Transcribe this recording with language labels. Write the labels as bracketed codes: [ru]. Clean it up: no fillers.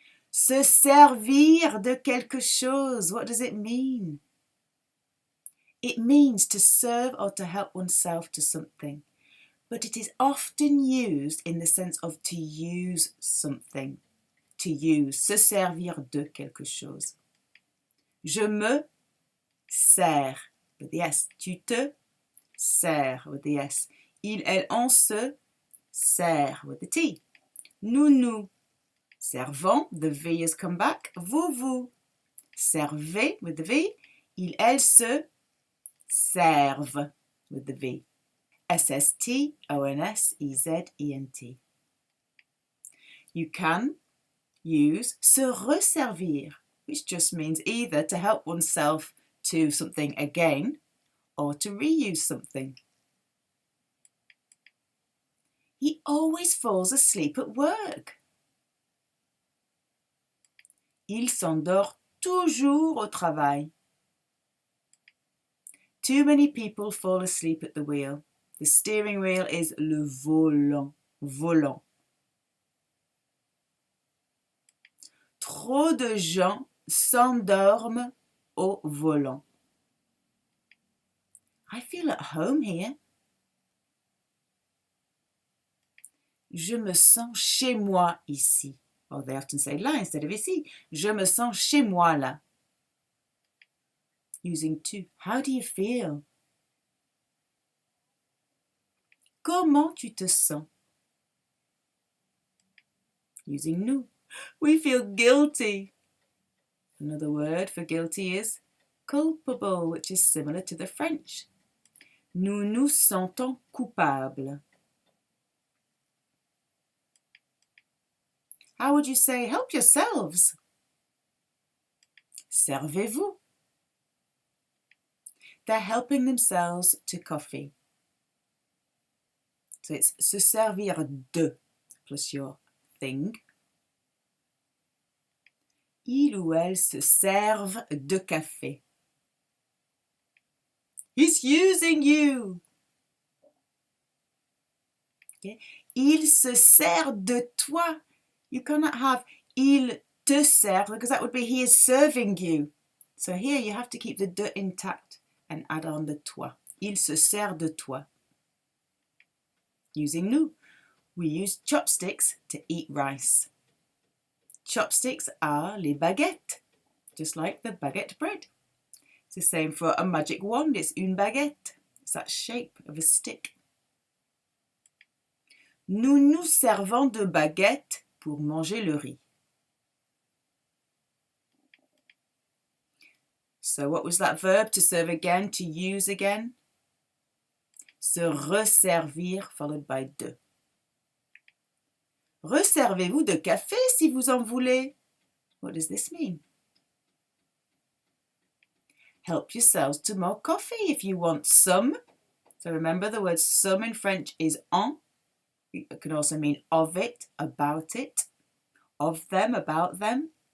[fr] Se servir de quelque chose. [en] What does it mean? It means to serve or to help oneself to something, but it is often used in the sense of to use something. To use, [fr] se servir de quelque chose. Je me sers [en] with the S. [fr] Tu te sers [en] with the S. [fr] Il, elle, on se sert [en] with the T. [fr] Nous nous servons. [en] The V has come back. [fr] Vous vous servez [en] with the V. [fr] Il, elle se servent [en] with the V. [fr] SST, ONS, EZ, ENT. [en] You can use se resservir, which just means either to help oneself to something again or to reuse something. He always falls asleep at work. [fr] Il s'endort toujours au travail. [en] Too many people fall asleep at the wheel. The steering wheel is le volant. Volant. [fr] Trop de gens s'endorment au volant. [en] I feel at home here. [fr] Je me sens chez moi ici. [en] Or they often say [fr] là [en] instead of [fr] ici. Je me sens chez moi là. [en] Using tu. How do you feel? [fr] Comment tu te sens? [en] Using nous. We feel guilty. Another word for guilty is culpable, which is similar to the French. [fr] Nous nous sentons coupables. [en] How would you say, help yourselves? [fr] Servez-vous. [en] They're helping themselves to coffee. So it's se servir de plus your thing. [fr] Il ou elle se servent de café. [en] He's using you. [fr] Okay. Il se sert de toi. [en] You cannot have [fr] il te sert [en] because that would be he is serving you. So here you have to keep the de intact and add on the toi. [fr] Il se sert de toi. Using nous. [en] We use chopsticks to eat rice. Chopsticks are les baguettes, just like the baguette bread. It's the same for a magic wand, it's une baguette. It's that shape of a stick. [fr] Nous nous servons de baguettes pour manger le riz. [en] So what was that verb? To serve again, to use again? Se resservir followed by de. [fr] Resservez-vous de café si vous en voulez. [en] What does this mean? Help yourselves to more coffee if you want some. So remember the word some in French is en. It can also mean of it, about it, of them, about them.